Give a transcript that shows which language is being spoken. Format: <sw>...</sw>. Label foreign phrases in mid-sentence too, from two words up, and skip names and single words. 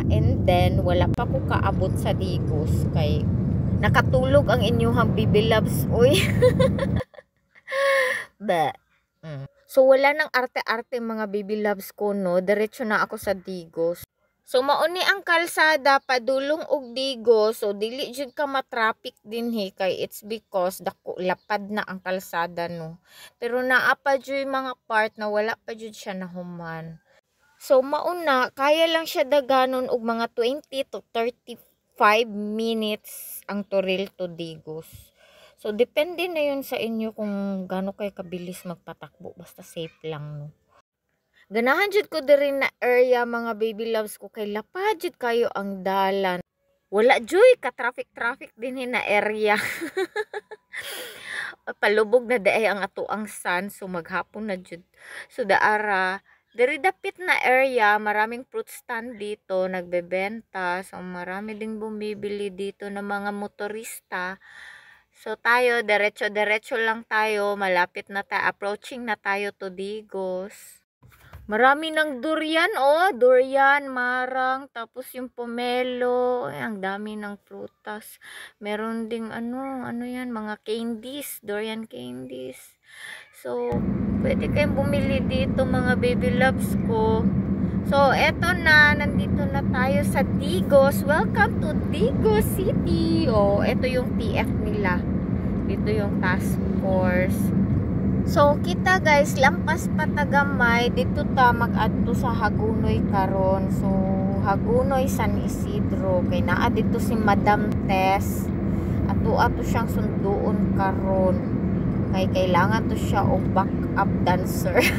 <ceb>And then, wala pa ko kaabot sa Digos. Kay, nakatulog ang inyong</ceb> <en>baby loves. Uy. Ba.</en> <ceb>So, wala nang arte-arte mga</ceb> <en>baby loves</en> <ceb>ko, no?</ceb> <tl>Diretso na ako sa Digos.</tl> <ceb>So mauni ang kalsada padulong og Digos, so dili jud ka matraffic dinhi kay</ceb> <en>it's because</en> <ceb>dako lapad na ang kalsada no. Pero naa pa jud mga part na wala pa jud siya nahuman. So mauna kaya lang siya daganon og mga</ceb> <en>20 to 35 minutes</en> <ceb>ang Toril to Digos.</ceb> <tl>So depende na yun sa inyo kung gaano kay kabilis magpatakbo, basta safe lang no.</tl> <ceb>Ganahan jud ko diri na area mga</ceb> <en>baby loves</en> <ceb>ko kay lapad jud kayo ang dalan. Wala joy ka traffic din na area. Palubog na daay ang ato ang sun, so maghapon na jud. So daara diri dapit na area,</ceb> <tl>maraming</tl> <en>fruit stand</en> <tl>dito nagbebenta. So marami ding bumibili dito ng mga motorista. So tayo diretso lang tayo, malapit na tayo, approaching na tayo to Digos. Marami ng durian, oh, durian, marang, tapos yung pomelo, ay, ang dami ng prutas. Meron ding ano yan, mga candies, durian candies. So, pwede kayong bumili dito mga</tl> <en>baby loves</en> <tl>ko. So, eto na, nandito na tayo sa Digos.</tl> <en>Welcome to Digos City. Oh,</en> <tl>eto yung TF nila. Dito yung</tl> <en>task force.</en> <ceb>So kita guys, lampas pa tagamay dito ta mag-adto sa Hagunoy karon. So Hagunoy San Isidro kay naa dito si Madam Tess. Ato siyang sunduon karon. Kay kailangan to siya og backup dancer.</ceb>